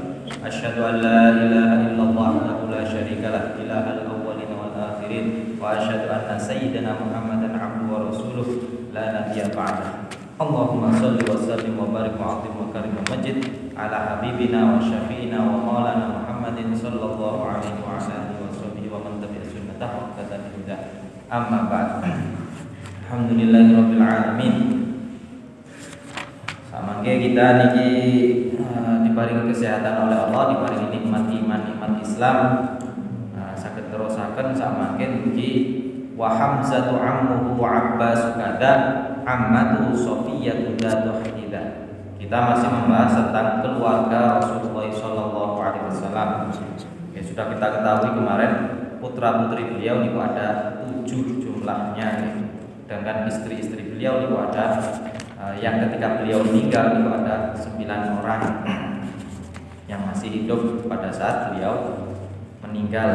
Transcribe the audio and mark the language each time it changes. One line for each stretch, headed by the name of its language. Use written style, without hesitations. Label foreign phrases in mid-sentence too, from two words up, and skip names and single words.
Arabic: أشهد أن لا إله إلا الله وحده لا شريك له إله الأولين والآخرين وأشهد أن سيدنا محمدا عبده ورسوله لا نبي بعده. اللهم صل وسلم وبارك وأتم وكرم ومجد على حبيبنا وشفيعنا ومولانا محمد صلى الله عليه وعلى آله ومن تبع سنته وقدنا هدى. أما بعد. الحمد لله رب العالمين.
Javanese: Samangke kita niki diparingi
Indonesian: kesehatan oleh
Javanese: Allah, diparingi nikmat iman, nikmat Islam. Saged terusaken samangke niki
Arabic: وحمزة عمه وعباس كذا عمة صفية ذات حدة.
Indonesian: Kita masih membahas tentang keluarga Rasulullah
Arabic: صلى الله عليه وسلم.
Indonesian: Ya, sudah kita ketahui kemarin putra-putri beliau niku ada 7 jumlahnya. Dengan istri-istri beliau itu ada yang ketika beliau meninggal itu ada 9 orang yang masih hidup pada saat beliau meninggal.